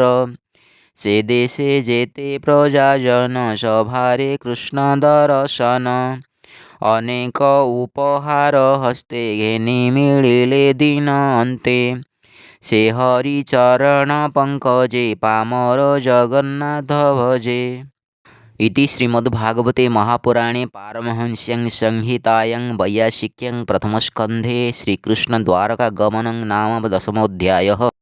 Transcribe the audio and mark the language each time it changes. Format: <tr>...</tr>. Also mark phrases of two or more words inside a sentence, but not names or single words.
<or>ସେ ଦେଶେ ଯେତେ ପ୍ରଜାଜନ ସଭାରେ କୃଷ୍ଣ ଦର୍ଶନ। ଅନେକ ଉପହାର ହସ୍ତେ ଘେନି ମିଳିଲେ ଦିନ ଅନ୍ତେ। ସେ ହରି ଚରଣ ପଙ୍କଜେ ପାମର ଜଗନ୍ନାଥ ଭଜେ।</or> <sa>इति श्रीमद्भागवते महापुराणे पारमहंस्यां संहितायां वैयासिक्यां प्रथमस्कन्धे श्रीकृष्णद्वारकागमनं नाम 10मोऽध्यायः।</sa>